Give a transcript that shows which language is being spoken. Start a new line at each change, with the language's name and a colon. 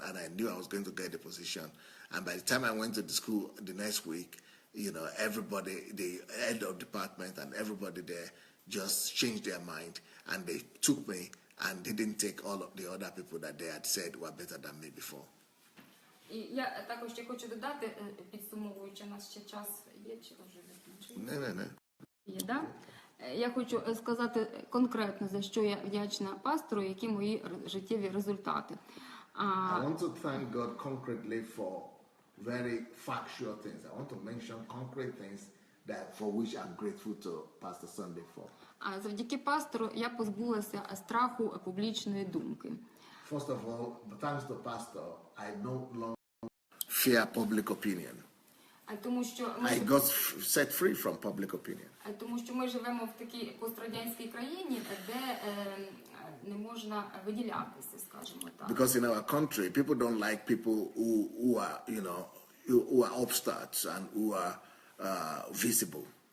English: And I knew I was going to get the position. And by the time I went to the school the next week, everybody, the head of department and everybody there just changed their mind. And they took me and didn't take all of the other people that they had said were better than me before.
Ukrainian: І я також ще хочу додати, підсумовуючи, у нас ще час є, чи вже закінчується? Не. Є, да? Я хочу сказати конкретно, за що я вдячна пастору, які мої життєві результати.
English: I want to thank God concretely for very factual things. I want to mention concrete things that for which I'm grateful to Pastor Sandey for.
Ukrainian: А завдяки пастору я позбулася страху публічної думки.
English: First of all, thanks to Pastor, I no longer fear public opinion.
Ukrainian: Тому що
English: I got set free from public opinion.
Ukrainian: Тому що ми живемо в такій пострадянській країні, де не можна виділятися, скажімо так.
English: Because in our country, people don't like people who are, who are upstarts and who are visible.